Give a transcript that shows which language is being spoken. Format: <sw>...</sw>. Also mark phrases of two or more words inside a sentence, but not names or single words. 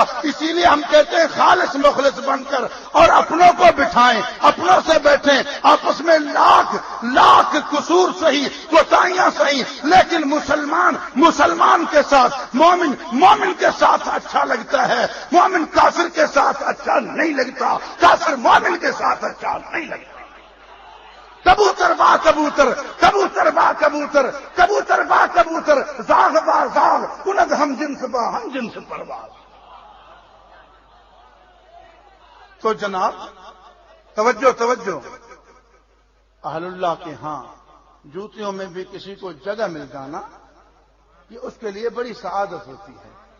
<ur>اسی لیے ہم کہتے ہیں خالص مخلص بن کر اور اپنوں کو بٹھائیں، اپنوں سے بیٹھیں. آپس میں لاکھ قصور صحیح، کوتاہیاں صحیح، لیکن مسلمان کے ساتھ، مومن کے ساتھ اچھا لگتا ہے، مومن کافر کے ساتھ اچھا نہیں لگتا، کافر مومن کے ساتھ اچھا نہیں لگتا.</ur> <fa>کبوتر با کبوتر، کبوتر با کبوتر، کبوتر با کبوتر، زاغ با زاغ، کند ہم جنس با ہم جنس پرواز.</fa> <ur>تو جناب توجہ، اہل اللہ کے ہاں جوتیوں میں بھی کسی کو جگہ مل جانا یہ اس کے لیے بڑی سعادت ہوتی ہے.</ur>